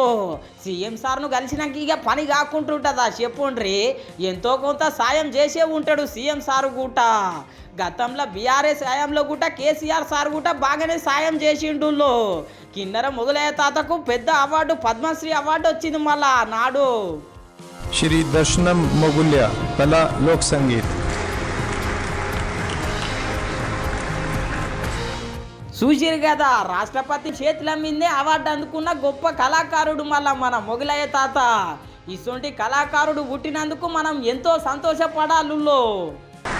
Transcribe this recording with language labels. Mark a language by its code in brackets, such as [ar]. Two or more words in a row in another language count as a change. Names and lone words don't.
[te] సీఎం సార్ను కలిసినాక ఇక పని కాకుంటుంటుందా చెప్పుండ్రి. ఎంతో కొంత సాయం చేసే ఉంటాడు సీఎం సారు కూట. గతంలో బీఆర్ఎస్ హయాంలో కూట కేసీఆర్ సార్ కూట బాగానే సాయం చేసిండుళ్ళు. కిన్నెర మొగలయ్య తాతకు పెద్ద అవార్డు, పద్మశ్రీ అవార్డు వచ్చింది మళ్ళా నాడు. శ్రీ దర్శనం మొగులయ్య కళా లోక సంగీత. చూసిరు కదా, రాష్ట్రపతి చేతుల మీదే అవార్డు అందుకున్న గొప్ప కళాకారుడు మళ్ళా మన మొగలయ్య తాత. ఇటువంటి కళాకారుడు పుట్టినందుకు మనం ఎంతో సంతోషపడాలుల్లో.